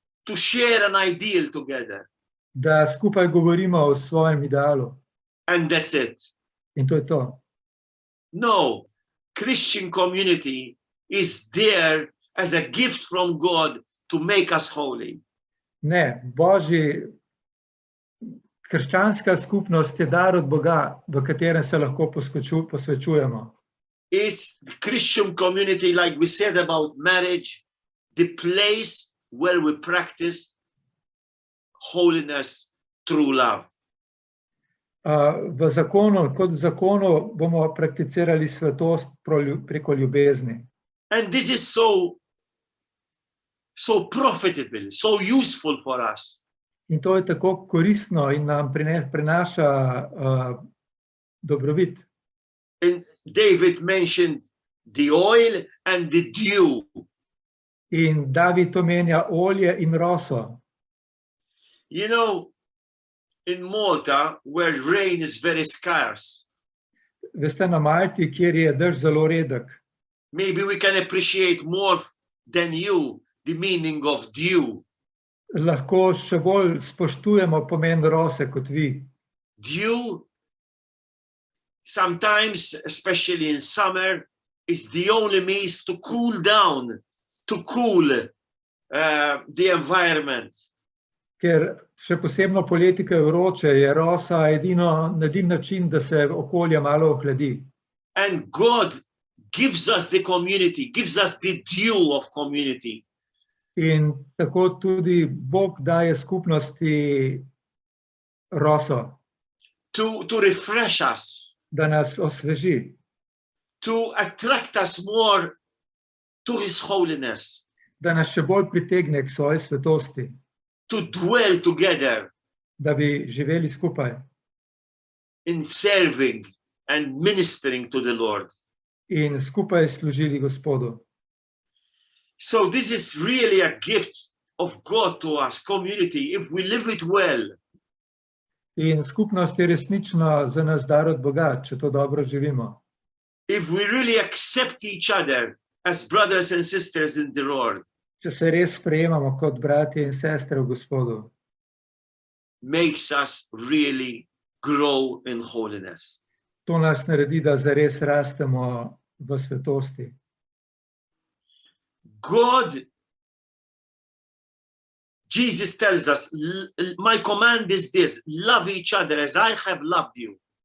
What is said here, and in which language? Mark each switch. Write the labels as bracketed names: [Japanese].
[English] to share an ideal together. [Slovenian] da skupaj govorimo o svojem idealu. [English] And that's it. [Slovenian] In to je to. [English] No, Christian community is there as a gift from God to make us holy. [Slovenian] Ne, krščanska skupnost je dar od Boga, v katerem se lahko posvečujemo. [English] Is the Christian community, like we said about marriage, the place where we practice holiness through love. [Slovenian] V zakonu, kot v zakonu, bomo prakticirali svetost preko ljubezni. [English] And this is so profitable, so useful for us. [Slovenian] In to je tako koristno in nam prinaša dobrobit. [English] And David mentioned the oil and the dew. [Slovenian] In David omenja olje in roso. [English] You know, in Malta, where rain is very scarce, [Slovenian] Veste, na Malti, kjer je dež zelo redek, [English] maybe we can appreciate more than you the meaning of dew. [Slovenian] Lahko še bolj spoštujemo pomen rose kot vi. [English] Dew, sometimes, especially in summer, is the only means to cool down, to cool the environment. [Slovenian] Ker še posebno poleti, ko je vroče, je rosa edini način, da se okolje malo ohladi. [English] And God gives us the community, gives us the dew of community. [Slovenian] In tako tudi Bog daje skupnosti roso, [English] To refresh us, [Slovenian] da nas osveži, [English] to attract us more to His holiness, [Slovenian] da nas še bolj pritegne k svoji svetosti, [English] to dwell together [Slovenian] da bi živeli skupaj [English] in serving and ministering to the Lord. [Slovenian] in skupaj služili Gospodu. [English] So this is really a gift of God to us, community, if we live it well. [Slovenian] In skupnost je resnično za nas dar od Boga, če to dobro živimo. [English] If we really accept each other as brothers and sisters in the Lord, [Slovenian] Če se res sprejemamo kot bratje in sestre v Gospodu, [English] makes us really grow in holiness. [Slovenian] to nas naredi, da zares rastemo v svetosti. [English] God, Jesus tells us, my command is this, love each other as I have loved you.